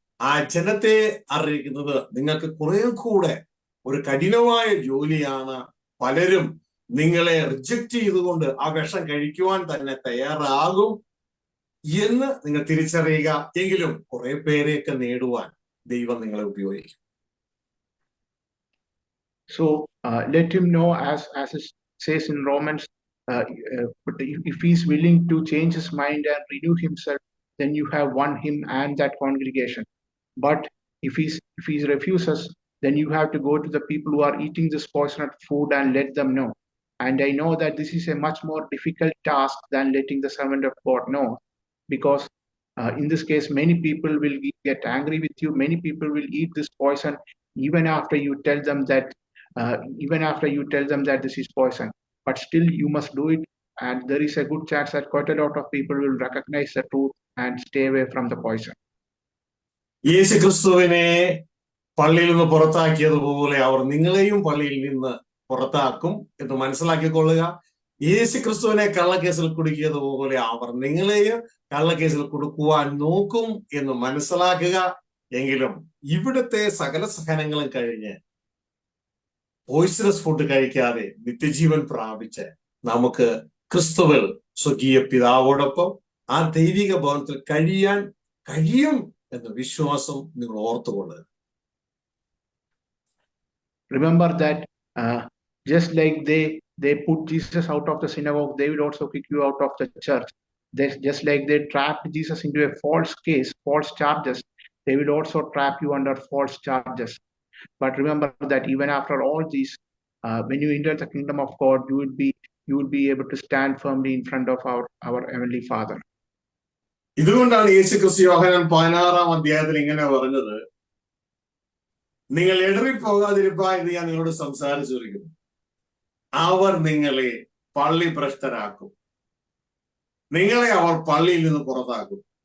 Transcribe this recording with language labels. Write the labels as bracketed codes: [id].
[ml] ആ ജനത്തെ അറിയിക്കുന്നത് നിങ്ങൾക്ക് കുറെ കൂടെ ഒരു കഠിനമായ ജോലിയാണ്. പലരും നിങ്ങളെ റിജക്റ്റ് ചെയ്തുകൊണ്ട് ആ വിഷം കഴിക്കുവാൻ തന്നെ തയ്യാറാകും എന്ന് നിങ്ങൾ തിരിച്ചറിയുക. എങ്കിലും കുറെ പേരെയൊക്കെ നേടുവാൻ ദൈവം നിങ്ങളെ ഉപയോഗിക്കും. [en] So let him know, as it says in Romans, but if he's willing to change his mind and renew himself, then you have won him and that congregation. But if he refuses, then you have to go to the people who are eating this poisoned food and let them know. And I know that this is a much more difficult task than letting the servant of God know, because in this case, many people will get angry with you. Many people will eat this poison even after you tell them that this is poison. But still, you must do it, and there is a good chance that quite a lot of people will recognize the truth and stay away from the poison. [ml] യേശു ക്രിസ്തുവിനെ പള്ളിയിൽ നിന്ന് പുറത്താക്കിയതുപോലെ അവർ നിങ്ങളെയും പള്ളിയിൽ നിന്ന് പുറത്താക്കും എന്ന് മനസ്സിലാക്കിക്കൊള്ളുക. യേശു ക്രിസ്തുവിനെ കള്ളക്കേസിൽ കുടുക്കിയതുപോലെ അവർ നിങ്ങളെയും കള്ളക്കേസിൽ കുടുക്കുവാൻ നോക്കും എന്ന് മനസ്സിലാക്കുക. എങ്കിലും ഇവിടുത്തെ സകല സഹനങ്ങളും കഴിഞ്ഞ് പോയിസണസ് ഫുഡ് കഴിക്കാതെ നിത്യജീവൻ പ്രാപിച്ച് നമുക്ക് ക്രിസ്തുവിൽ സ്വകീയ പിതാവോടൊപ്പം ആ ദൈവിക ഭവനത്തിൽ കഴിയാൻ കഴിയും എന്ന വിശ്വാസം നിങ്ങൾ ഓർത്തുകൊള്ളുക. [en] Remember that just like they put Jesus out of the synagogue, they will also kick you out of the church. Just like they trapped Jesus into a false case, false charges, they will also trap you under false charges. But remember that even after all these, when you enter the kingdom of God, you will be able to stand firmly in front of our heavenly Father. [ml] ഇതുകൊണ്ടാണ് യേശുക്രിസ്തു യോഹന്നാൻ 16-ാം അധ്യായത്തിൽ ഇങ്ങനെ പറഞ്ഞത്, നിങ്ങൾ ഇടറിപ്പോകാതിരിപ്പാൻ എന്ന് ഞാൻ നിങ്ങളോട് സംസാരിച്ചിരിക്കുന്നു. അവർ നിങ്ങളെ പള്ളി ഭ്രഷ്ടരാക്കും, നിങ്ങളെ അവർ പള്ളിയിൽ നിന്ന് പുറത്താക്കും.